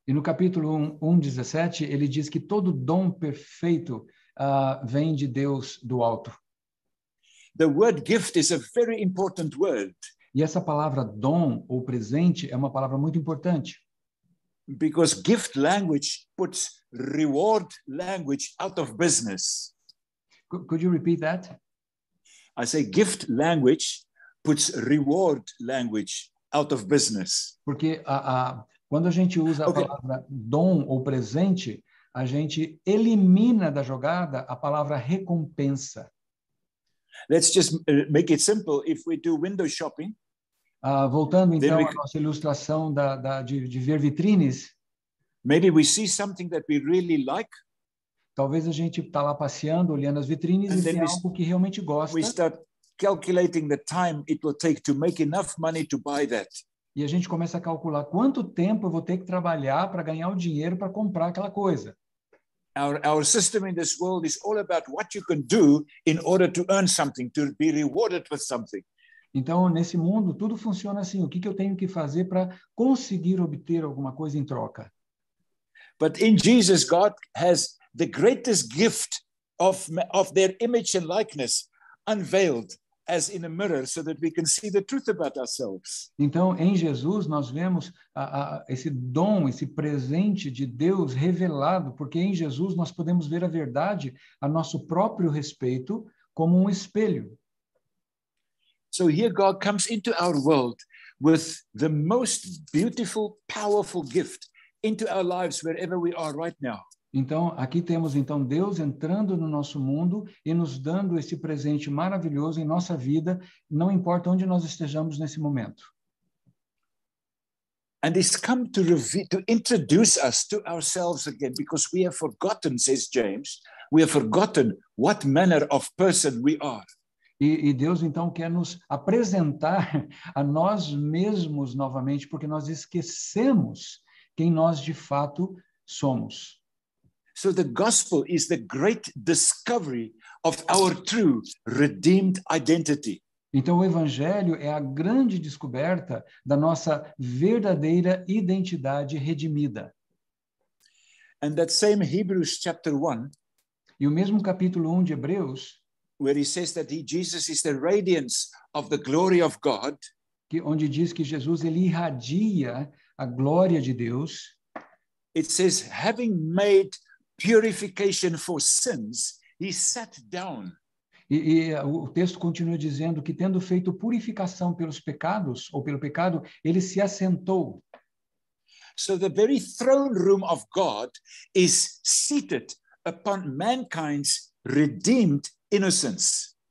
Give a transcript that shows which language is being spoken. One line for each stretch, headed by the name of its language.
Portuguese: E no capítulo 1:17, ele diz que todo dom perfeito vem de Deus do alto.
English: The word gift is a very important word.
Portuguese: E essa palavra dom ou presente é uma palavra muito importante.
English: Because gift language puts reward language out of business. Could you repeat that? I say gift language puts reward language out of business.
Portuguese: Porque quando a gente usa a palavra dom ou presente, a gente elimina da jogada a palavra recompensa.
English: Let's just make it simple. If we do window shopping,
Portuguese: voltando então à nossa ilustração de ver vitrines,
English: maybe we see something that we really like.
Portuguese: Talvez a gente está lá passeando, olhando as vitrines e vê algo que realmente gosta.
English: We start calculating the time it will take to make enough money to buy that.
Portuguese: E a gente começa a calcular quanto tempo eu vou ter que trabalhar para ganhar o dinheiro para comprar aquela coisa.
English: Our system in this world is all about what you can do in order to earn something, to be rewarded with something.
Portuguese: Então, nesse mundo, tudo funciona assim. O que eu tenho que fazer para conseguir obter alguma coisa em troca?
English: But in Jesus, God has the greatest gift of their image and likeness unveiled as in a mirror so that we can see the truth about ourselves.
Portuguese: Então, em Jesus, nós vemos esse dom, esse presente de Deus revelado, porque em Jesus nós podemos ver a verdade a nosso próprio respeito como um espelho.
English: So here God comes into our world with the most beautiful, powerful gift into our lives wherever we are right now.
Portuguese: Então, aqui temos então Deus entrando no nosso mundo e nos dando esse presente maravilhoso em nossa vida, não importa onde nós estejamos nesse momento.
English: And he's come to introduce us to ourselves again, because we have forgotten, says James, we have forgotten what manner of person we are.
Portuguese: E Deus então quer nos apresentar a nós mesmos novamente, porque nós esquecemos quem nós de fato somos.
English: So the gospel is the great discovery of our true redeemed identity.
Portuguese: Então o evangelho é a grande descoberta da nossa verdadeira identidade redimida.
English: And that same Hebrews chapter 1,
Portuguese: E o mesmo capítulo 1 de Hebreus,
English: where he says that Jesus is the radiance of the glory of God,
Portuguese: onde diz que Jesus ele irradia a glória de Deus,
English: it says, having made purification for sins, he sat down.
Portuguese: E o texto continua dizendo que, tendo feito purificação pelos pecados, ou pelo pecado, ele se assentou.
English: So the very throne room of God is seated upon mankind's redeemed innocence.